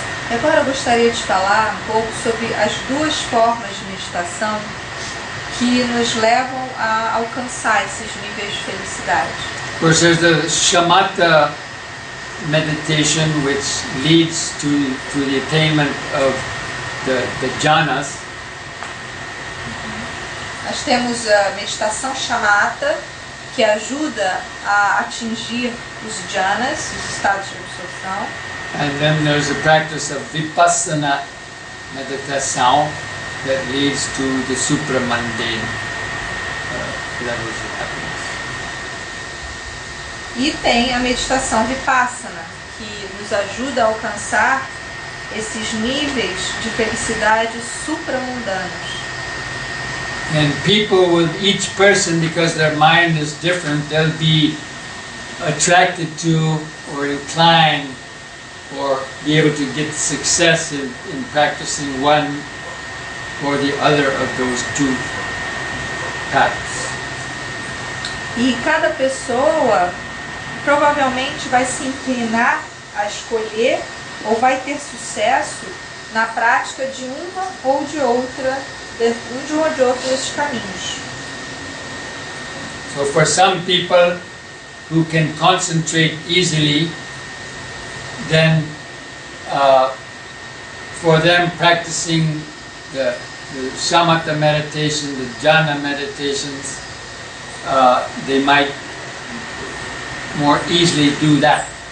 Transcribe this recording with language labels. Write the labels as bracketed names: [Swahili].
[Portuguese] Agora eu gostaria de falar um pouco sobre as 2 formas de meditação que nos levam a alcançar esses níveis de felicidade. [English] Of course, there's the shamatha meditation, which leads to the attainment of the jhanas. [Portuguese] Nós temos a meditação shamatha, que ajuda a atingir os jhanas, os estados de absorção. [English] And then there's the practice of vipassana meditation that leads to the supramundane levels of happiness. [Portuguese] E tem a meditação vipassana, que nos ajuda a alcançar esses níveis de felicidade supramundanos. [English] And people with each person, because their mind is different, they'll be attracted to or inclined or be able to get success in practicing one or the other of those 2 paths. [Portuguese] E cada pessoa provavelmente vai se inclinar a escolher ou vai ter sucesso na prática de uma ou de outra, de um ou de outro desses caminhos. [English] So for some people who can concentrate easily, then for them practicing the shamatha meditation, the jhana meditations, they might more easily do that.